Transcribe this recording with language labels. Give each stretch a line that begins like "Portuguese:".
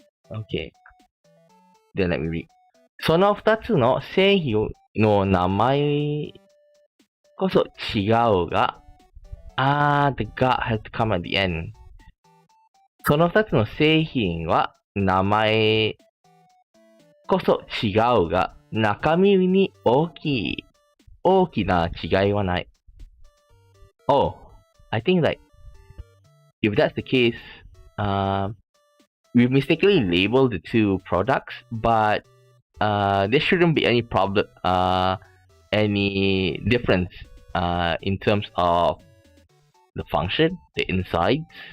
English: Okay. Then let me read.
Japanese: その2つの製品の名前こそ違うが、
English: the God has to come at the end.
Japanese: その2つの製品は名前こそ違うが、中身に大きな違いはない。
English: Oh, I think like, if that's the case, we mistakenly labeled the two products, but there shouldn't be any problem, any difference in terms of the function, the insides.